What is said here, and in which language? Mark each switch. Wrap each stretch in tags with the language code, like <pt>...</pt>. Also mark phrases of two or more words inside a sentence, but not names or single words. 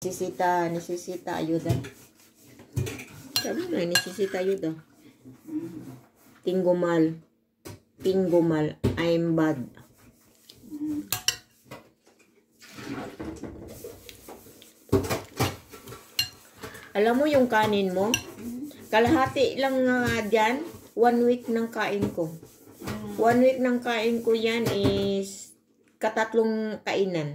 <es>Necesita ayuda.</es> <tl>Sabi mo,</tl> <es>necesita ayuda. Tengo mal,</es> <en>I'm bad.</en> <tl>Alam mo yung kanin mo? Kalahati lang nga dyan, 1 week ng kain ko. 1 week ng kain ko yan is katatlong kainan.</tl>